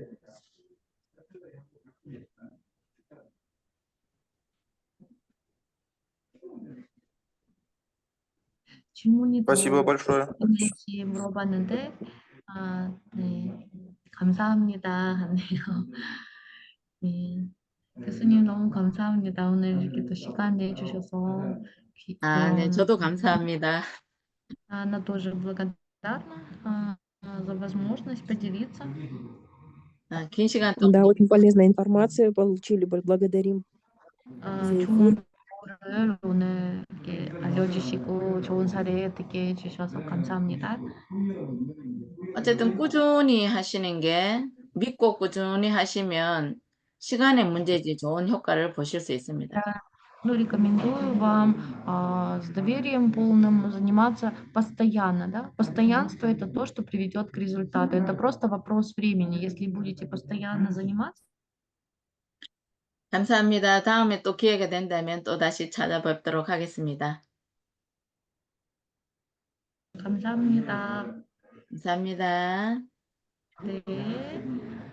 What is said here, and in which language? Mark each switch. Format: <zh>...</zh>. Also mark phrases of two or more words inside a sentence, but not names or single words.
<ko>질문이</ko> <ru>Спасибо</ru> <ko>더</ko> <ru>большое.</ru> <ko>있는지 물어봤는데, 네, 감사합니다 하네요. 네, 교수님 너무 감사합니다. 오늘 이렇게 또 시간 내주셔서 네, 저도 감사합니다.</ko> <ru>Она тоже благодарна за возможность поделиться.</ru> <ko>긴 시간 동안</ko> <ru>Да, очень полезная информация получили, благодарим за</ru> <ko>좋은</ko> <ru>эфир.</ru> <ko>정보를 오늘 이렇게 알려주시고 좋은 사례 듣게 해주셔서 감사합니다. 어쨌든 꾸준히 하시는 게 믿고 꾸준히 하시면 시간의 문제지 좋은 효과를 보실 수 있습니다.</ko> <ru>Ну, рекомендую вам с доверием полным заниматься постоянно. Да? Постоянство – это то, что приведет к результату. Это просто вопрос времени. Если будете постоянно заниматься.</ru> <ko>감사합니다. 다음에 또 기회가 된다면 또 다시 찾아뵙도록 하겠습니다. 감사합니다. 감사합니다. 네.</ko>